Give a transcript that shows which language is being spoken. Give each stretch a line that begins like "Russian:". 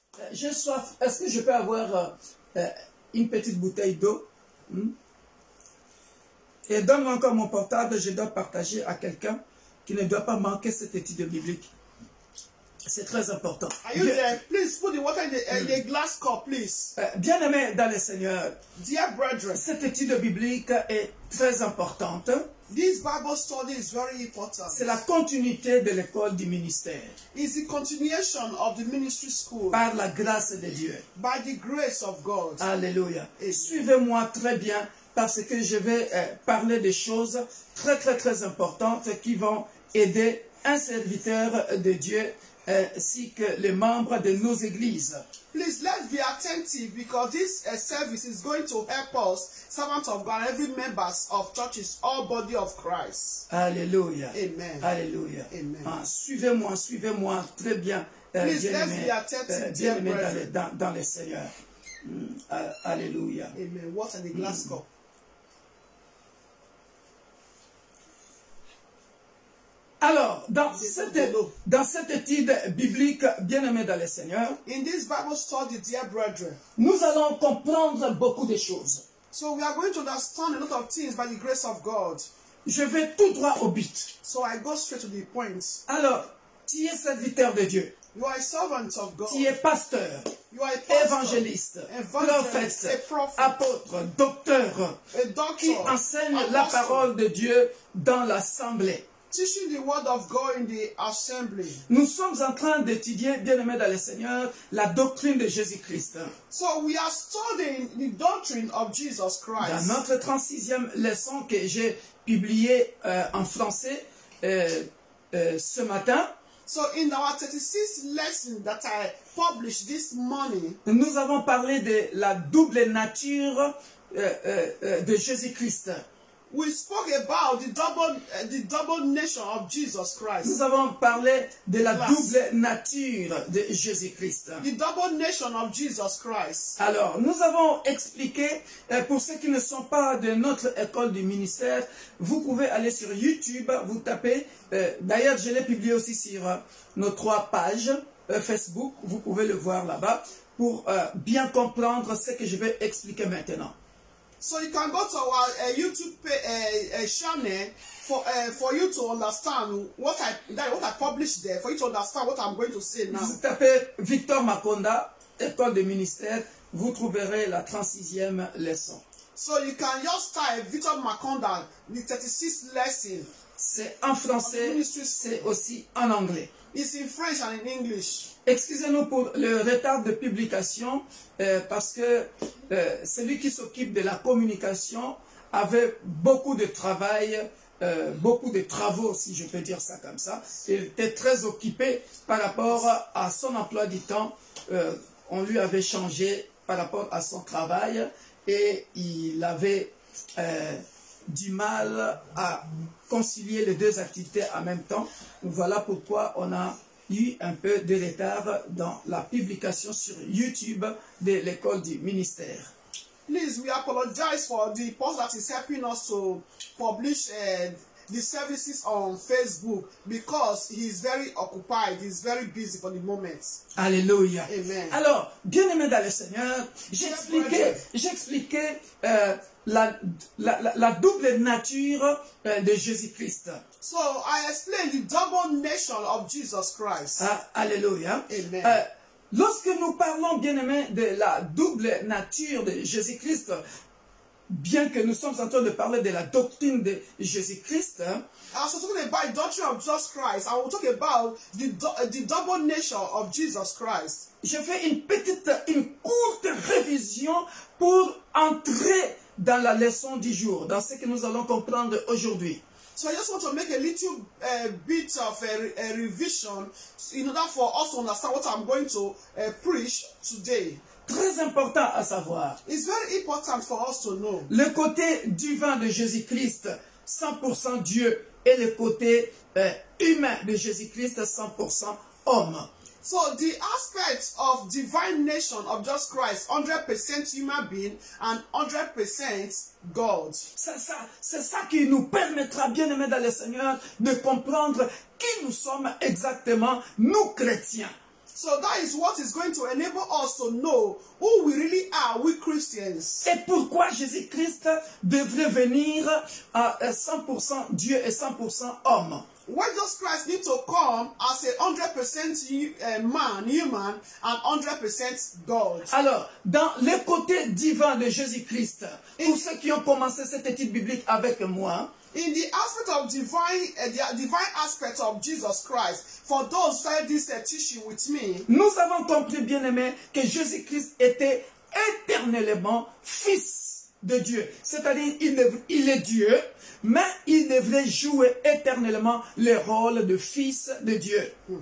French: J'ai soif. Est-ce que je peux avoir une petite bouteille d'eau? Et donne-moi encore mon portable, je dois partager à quelqu'un qui ne doit pas manquer cette étude biblique. C'est très important.
English: Are you there? Please put the water in the glass cup, please.
French: Bien-aimés dans le Seigneur,
English: Dear brethren,
French: cette étude biblique est très importante.
English: this Bible study is very important.
French: C'est la continuité de l'école du ministère.
English: It's the continuation of the ministry school
French: Par la grâce de Dieu.
English: by the grace of God.
French: Alléluia. Amen. Suivez-moi très bien parce que je vais parler de choses très importantes qui vont aider un serviteur de Dieu ainsi que les membres de nos églises.
English: Please, let's be attentive because this service is going to help us, servants of God, every members of churches, all body of Christ.
French: Alléluia. Amen. Alléluia. Amen. Ah, suivez-moi très bien,
English: Please, let's
French: bien-aimés
English: be attentive, dear brethren.
French: dans le Seigneur. Alléluia.
English: Amen. What in the glass cup?
French: Alors, dans cette étude biblique, bien-aimés dans le Seigneur,
English: In this Bible study, dear brethren,
French: nous allons comprendre beaucoup de choses.
English: so we are going to understand a lot of things by the grace of God.
French: Je vais tout droit au but.
English: So I go straight to the point.
French: Alors, tu es serviteur de Dieu,
English: You are a servant of God.
French: tu es pasteur,
English: You are a pastor,
French: évangéliste,
English: evangelist, a
French: prophète,
English: prophet,
French: apôtre, docteur,
English: a
French: qui
English: doctor,
French: enseigne la
English: apostle,
French: parole de Dieu dans l'assemblée.
English: teaching the word of God in the assembly.
French: Nous sommes en train d'étudier, bien-aimés dans le Seigneur, la doctrine de Jésus-Christ.
English: So we are studying the doctrine of Jesus
French: Dans
English: Christ.
French: notre 36e leçon que j'ai publiée en français ce matin,
English: So in our 36th lesson that I published this morning,
French: nous avons parlé de la double nature de Jésus-Christ.
English: we spoke about the double nature of Jesus Christ.
French: Nous avons parlé de la Classe. double nature de Jésus-Christ.
English: The double nation of Jesus Christ.
French: Alors, nous avons expliqué, pour ceux qui ne sont pas de notre école du ministère, vous pouvez aller sur YouTube, vous tapez, d'ailleurs je l'ai publié aussi sur nos 3 pages Facebook, vous pouvez le voir là-bas, pour bien comprendre ce que je vais expliquer maintenant.
English: So you can go to our YouTube channel for you to understand what I published there, for you to understand what I'm going to say now.
French: Vous tapez Victor Makonda, école de ministère, vous trouverez la 36e leçon.
English: So you can just type Victor Makonda, the 36th lesson.
French: C'est en français, c'est aussi en anglais.
English: It's in French and in English.
French: Excusez-nous pour le retard de publication parce que celui qui s'occupe de la communication avait beaucoup de travail, beaucoup de travaux, si je peux dire ça comme ça. Il était très occupé par rapport à son emploi du temps. On lui avait changé par rapport à son travail et il avait du mal à concilier les 2 activités en même temps. Voilà pourquoi on a eu un peu de retard dans la publication sur YouTube de l'école du ministère.
English: Please, we apologize for the person that is helping us to publish the services on Facebook because he is very occupied, he is very busy for the moment.
French: Alléluia. Amen. Alors, bien-aimés dans le Seigneur, j'expliquais la double nature de Jésus-Christ.
English: So I explained the double nature of Jesus Christ.
French: Alléluia. Amen. Lorsque nous parlons, bien-aimés, de la double nature de Jésus-Christ, bien que nous sommes en train de parler de la doctrine de Jésus-Christ,
English: I was talking about the doctrine of Jesus Christ. I will talk about the double nature of Jesus Christ.
French: je fais une courte révision pour entrer dans la leçon du jour, dans ce que nous allons comprendre aujourd'hui.
English: So I just want to make a little bit of a revision in order for us to understand what I'm going to preach today.
French: Très important à savoir.
English: It's very important for us to know.
French: Le côté divin de Jésus-Christ, 100% Dieu, et le côté humain de Jésus-Christ, 100% homme.
English: So the aspects of divine nation of Jesus Christ, 100% human being and 100% God.
French: C'est ça qui nous permettra, bien aimés dans le Seigneur, de comprendre qui nous sommes exactement, nous chrétiens.
English: So that is what is going to enable us to know who we really are, we Christians.
French: Et pourquoi Jésus-Christ devrait venir à 100% Dieu et 100% homme.
English: Why Jesus Christ need to come as a 100% man, human, and 100% God?
French: Alors, dans le côté divin de Jésus-Christ, pour ceux qui ont commencé cette étude biblique avec moi,
English: in the aspect of divine, the divine aspect of Jesus Christ, for those who started this teaching with me,
French: nous avons compris, bien aimé, que Jésus-Christ était éternellement fils de Dieu. C'est-à-dire, il est Dieu, mais il devrait jouer éternellement le rôle de fils de Dieu.